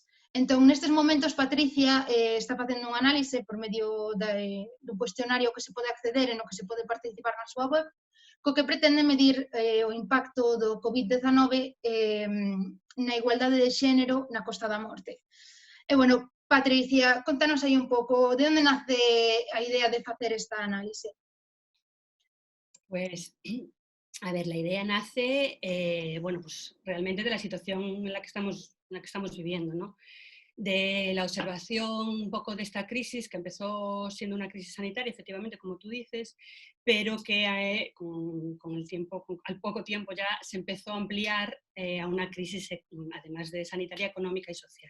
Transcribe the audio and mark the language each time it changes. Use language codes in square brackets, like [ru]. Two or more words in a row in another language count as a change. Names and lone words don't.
[gl] Entón, nestes momentos, Patricia está facendo un análise por medio do cuestionario que se pode acceder e no que se pode participar na súa web, co que pretende medir o impacto do COVID-19 na igualdade de xénero na Costa da Morte. E, Patricia, contanos aí un pouco de onde nace a idea de facer esta análise. [es] Pues, a ver, la idea nace, realmente de la situación en la que estamos viviendo, ¿no? De la observación un poco de esta crisis, que empezó siendo una crisis sanitaria, efectivamente, como tú dices, pero que con el tiempo, al poco tiempo ya se empezó a ampliar a una crisis, además de sanitaria, económica y social.